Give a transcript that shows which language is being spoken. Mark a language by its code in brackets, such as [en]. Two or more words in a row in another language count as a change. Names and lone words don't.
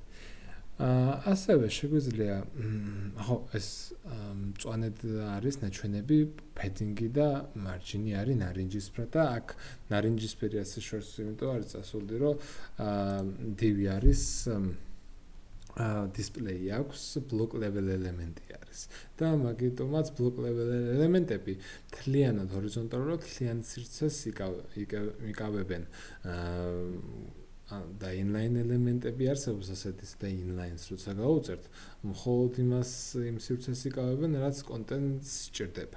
[ka] ასევე შეგვიძლია ეს მწვანედ არის ნაჩვენები padding-ი და margin-ი არის ნარინჯისფრად და აქ ნარინჯისფერი ასე შორს იმიტომ არის წასული რომ divi არის display აქვს [en] block level [ka] ელემენტი არის და მაგიტომაც [en] block level [ka] ელემენტები თლიანად ჰორიზონტალურად თლიან სივრცეს იკავებენ და inline ელემენტები არსებობს ასეთის და inlines როცა გავუწერთ, მხოლოდ იმ სივრცეს იკავებენ, რაც კონტენტს სჭირდება.